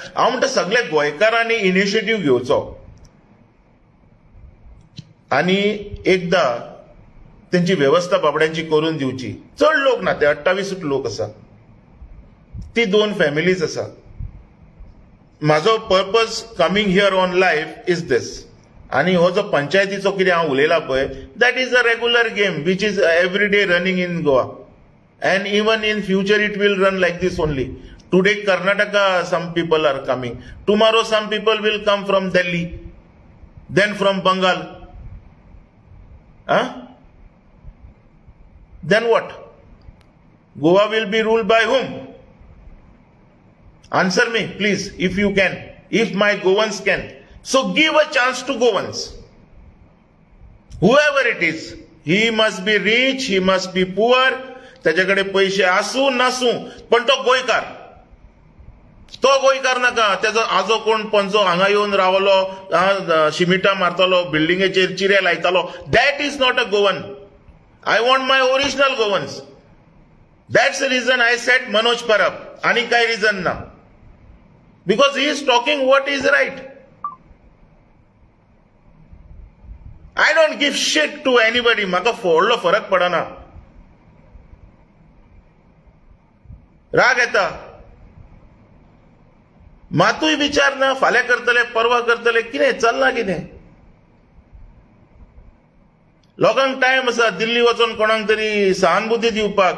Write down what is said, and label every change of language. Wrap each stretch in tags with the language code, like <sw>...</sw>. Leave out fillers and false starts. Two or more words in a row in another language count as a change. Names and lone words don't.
<kok>हांव म्हणटा सगळे गोंयकारांनी इनिशिएटीव घेवचो आनी एकदा तेंची वेवस्था बाबड्यांची करून दिवची. चड लोक ना, ते 28 लोक आसा, ती 2 फॅमिलीज आसा.</kok> <en>म्हाजो purpose coming here on life is this.</en> <kok>आणि हो जो पंचायतीचो कितें हांव उलयला पळय,</kok> <en>that is a regular game which is every day running in Goa, and even in future it will run like this only. टुडे कर्नाटका some people are coming, tomorrow some people will come from Delhi, then from Bengal. Then what? Goa will be ruled by whom? Answer me please, if you can, if my Goans can. So give a chance to Goans, whoever it is. He must be rich, he must be poor,</en> <mr>त्याच्याकडे पैसे असू नसू, पण तो गोंयकार.</mr> <kok>तो गोंयकार नाका त्याचो आजो कोण पंचो हांगा येवन रावलो, शिमिटा मारतलो, बिल्डिंगेचेर चिरे लायतालो,</kok> <en>that is not a Goan. I want my original Goans. that's the reason I set मनोज परब,</en> <kok>आणि काय रिझन ना,</kok> <en>because he is talking what is right. I don't give shit to anybody.</en> <kok>म्हाका व्हडलो फरक पडना. राग येता, मातूय विचार ना, फाल्यां करतले, परवा करतले, कितें चलना कितें. लोकांक टायम आसा दिल्ली वचून कोणाक तरी सहानुभुती दिवपाक.</kok>